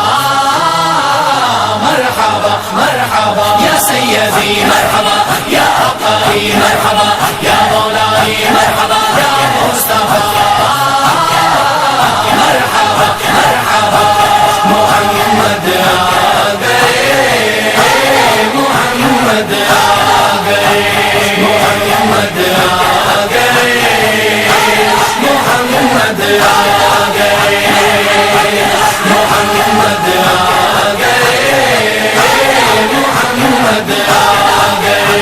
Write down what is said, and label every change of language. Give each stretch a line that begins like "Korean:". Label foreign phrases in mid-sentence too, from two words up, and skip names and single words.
Arabic: مرحبا مرحبا یا سیدی مرحبا یا آقائی مرحبا یا مولائی مرحبا یا مصطفیٰ مرحبا مرحبا.
Urdu: محمد آ گئے, محمد آ گئے, محمد آ گئے, محمد آ گئے, محمد آ گئے, محمد آ گئے.